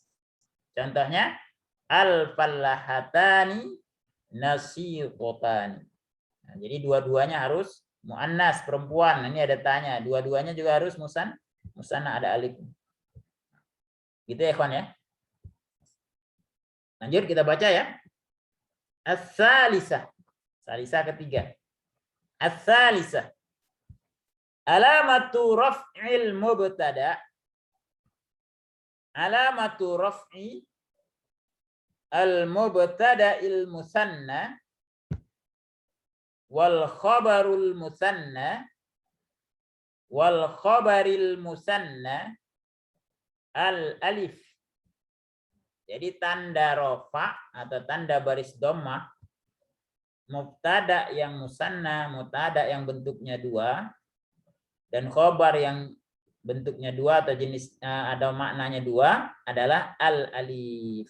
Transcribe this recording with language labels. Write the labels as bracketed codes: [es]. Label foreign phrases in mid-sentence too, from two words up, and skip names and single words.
[ar] Contohnya الفلاحتان ناسقتان. [id] Nah, jadi dua-duanya harus muannas, perempuan. Ini ada tanya, dua-duanya juga harus musanna, ada alif. Gitu ya, ikhwan ya. Lanjut kita baca ya. [ar] الثالثة. ثالثة ketiga. الثالثة. علامة رفع المبتدأ. علامة رفع المبتدأ المثنى والخبر المثنى والخبر المثنى الألف. [id] Jadi tanda rofa atau tanda baris dhammah, mubtada yang musanna, mubtada yang bentuknya dua, dan khobar yang bentuknya dua atau jenis ada maknanya dua adalah al-alif.